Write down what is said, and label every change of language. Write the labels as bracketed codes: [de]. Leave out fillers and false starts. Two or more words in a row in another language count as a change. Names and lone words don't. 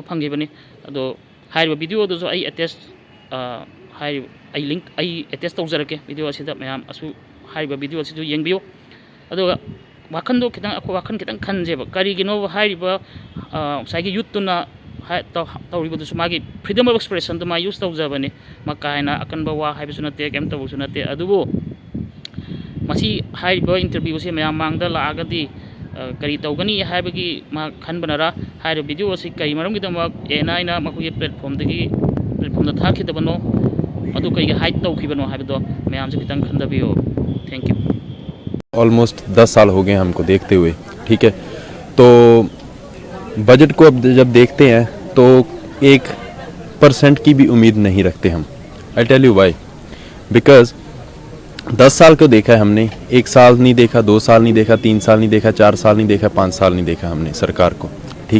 [mni] ফংগিবনে অদো হাইরিবা ভিডিও দো আই অ্যাটাচ হাই আই লিংক আই অ্যাটাচ তৌজরকে ভিডিও অসিদা মযাম অসু হাইরিবা ভিডিও অসিদু য়েংবিয়ো অদুগা ৱাখন দো খিতং অখো ৱাখন খিতং খনজেবা করিগিনো হাইরিবা সাগী য়ুথ তুনা তৌরিবদুসু মাগী [en] freedom of expression [mni] মা য়ুজ তৌজবনে মকায়না অকনবা ৱা হাইবসু নতে কেম তৌবসু নতে অদুবু মসী হাইরিবা ইন্টারভিউ সে মযাম মাংদা লাগদী করী তৌগনী হাইবগী মা খনবনরা হাইরিবা ভিডিও অসি কৈ মরমগিদমক এনাইনা মখোই প্লেটফর্ম দা থাখিদবনো অদু কৈ হাইড তৌখিবনো হাইবদো মযাম সে খিতং খংদবিয়ো [en] thank you [hi] ऑलमोस्ट 10 साल हो गए हमको देखते हुए ठीक है तो बजट को अब जब देखते हैं तो 1% की भी उम्मीद नहीं रखते हम [en] I tell you why because [hi] 10 साल को देखा है हमने 1 साल नहीं देखा 2 साल नहीं देखा 3 साल नहीं देखा 4 साल नहीं देखा 5 साल नहीं देखा हमने सरकार को ठीक